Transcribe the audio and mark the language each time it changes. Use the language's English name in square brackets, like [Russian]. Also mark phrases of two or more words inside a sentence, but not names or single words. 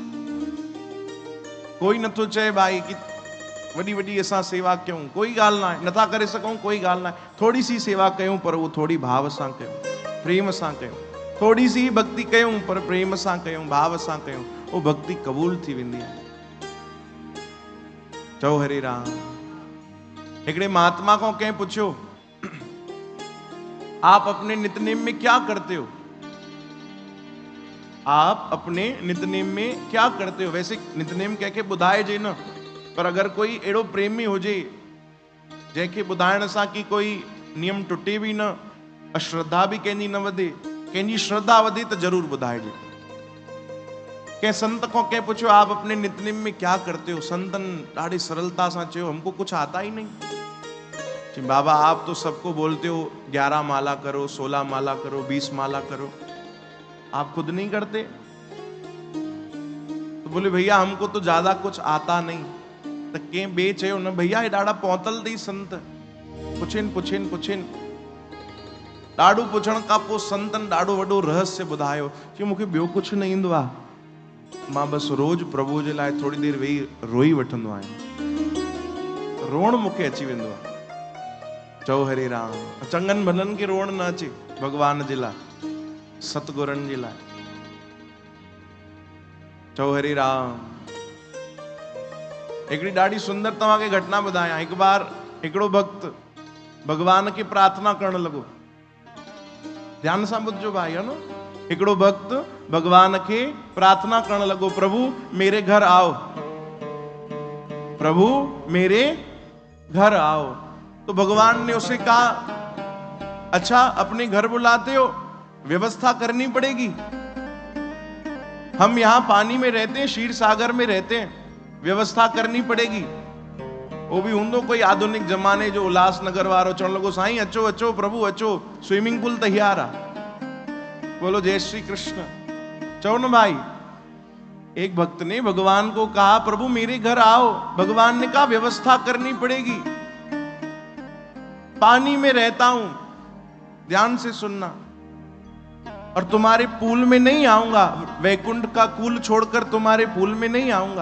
[Sindhi] कोई नथो चए भाई कि वॾी वॾी असां सेवा कयूं, कोई ॻाल्हि न आहे। नथा करे सघूं, कोई ॻाल्हि न आहे। थोड़ी सी सेवा कयूं, पर उहो थोड़ी भाव सां कयूं, प्रेम सां कयूं। थोड़ी सी भक्ति कयूं, पर प्रेम सां कयूं, भाव सां कयूं। वो भक्ति कबूल थी वेंदी आहे। चओ हरे राम। हिकिड़े महात्मा को कंहिं पुछियो, [Hindi] आप अपने नित्यनेम में क्या करते हो? आप अपने नित्यनेम में क्या करते हो? [Sindhi] वैसे नित्यनेम कंहिंखे ॿुधाइजे न, पर अगर कोई अहिड़ो प्रेमी हुजे जंहिंखे ॿुधाइण सां की कोई नियम टुटे भी न, अश्रद्धा भी कंहिंजी न वधे, कंहिंजी श्रद्धा वधे त जरूर ॿुधाइजे। कंहिं संत को कंहिं पूछो, [Hindi] आप अपने नित्यनेम में क्या करते हो? [Sindhi] संतन ॾाढी सरलता सां चयो, [Hindi] हमको कुछ आता ही नहीं। बाबा आप तो सबको बोलते हो 11 माला करो, 16 माला करो, 20 माला करो, आप खुद नहीं करते? तो बोले भैया हमको तो ज्यादा कुछ आता नहीं। [Sindhi] तो कंहिं ॿिए चयो, न भैया हे ॾाढा पहुतल अथई संत, पुछिन। ॾाढो पुछण खां पोइ संतन ॾाढो वॾो रहस्य ॿुधायो कि मूंखे ॿियो कुछ न ईंदो आहे। मां बस रोज प्रभु जे लाइ थोड़ी देर वेही रोई वठंदो आहियां। रोण मूंखे अची वेंदो आहे। चओ हरे राम। चङनि भलनि खे रोण न अचे, भगवान जे लाइ, सतगुरनि जे लाइ। चओ हरे राम। हिकिड़ी ॾाढी सुंदर तव्हांखे घटना ॿुधायां। हिकु बार हिकिड़ो भक्त भगवान खे प्रार्थना करण लॻो। ध्यान सां ॿुधजो भाई, है न। हिकिड़ो भक्त भगवान खे प्रार्थना करण लॻो, [Hindi] प्रभु मेरे घर आओ, प्रभु मेरे घर आओ। तो भगवान ने उसे कहा, अच्छा अपने घर बुलाते हो, व्यवस्था करनी पड़ेगी। हम यहां पानी में रहते हैं, क्षीर सागर में रहते हैं, व्यवस्था करनी पड़ेगी। [Sindhi] वो भी हूंदो कोई आधुनिक जमाने जो उल्लासनगर वारो चवण लॻो, साईं अचो अचो प्रभु अचो, [English] swimming pool [Sindhi] तैयार आहे। [Hindi] बोलो जय श्री कृष्ण। चलो न भाई। एक भक्त ने भगवान को कहा, प्रभु मेरे घर आओ। भगवान ने कहा, व्यवस्था करनी पड़ेगी, पानी में रहता हूं, ध्यान से सुनना, और तुम्हारे पूल में नहीं आऊंगा, वैकुंठ का कूल छोड़कर तुम्हारे पूल में नहीं आऊंगा।